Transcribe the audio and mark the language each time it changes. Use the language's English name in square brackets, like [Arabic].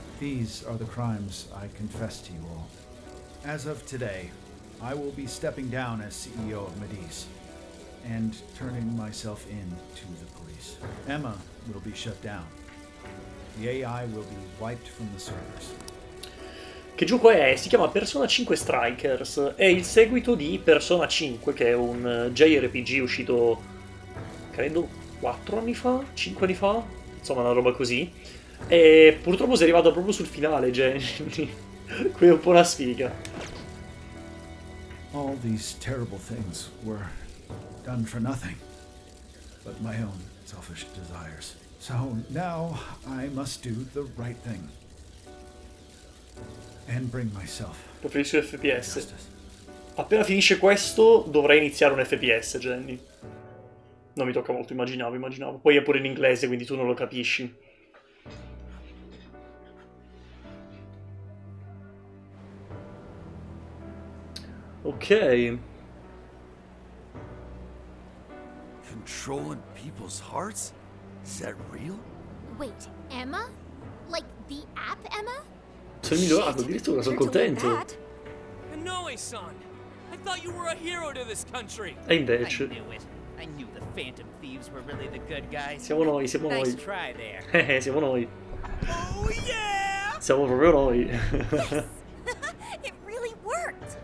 [English] These are the crimes I confess to you all. As of today, I will be stepping down as CEO of Medice and turning myself in to the police. Emma will be shut down. The AI will be wiped from the servers. [Italian] Che gioco è? Si chiama Persona 5 Strikers. È il seguito di Persona 5, che è un JRPG uscito, credo, 4 anni fa? 5 anni fa? Insomma, una roba così. E purtroppo sei arrivato proprio sul finale, Jenny. Qui è un po' una sfiga. [English] All these terrible things were done for nothing, but my own selfish desires. So now I must do the right thing. And bring myself. [Italian] Preferisco FPS. Appena finisce questo, dovrai iniziare un FPS, Jenny. Non mi tocca molto, immaginavo. Poi è pure in inglese, quindi tu non lo capisci. Ok. [English] Controlling people's hearts? Is that real? Wait, Emma? Like the app Emma? [Italian] Sono migliorato, addirittura sono contento. [English] Kanoe-san! I thought you were a hero to this country! [Italian] E invece... [English] I knew the Phantom Thieves were really the good guys. [Italian] Siamo noi. [English] Nice try there. [Italian] Siamo noi. [English] Oh yeah! [Italian] Siamo proprio noi. [English] Yes! It really worked!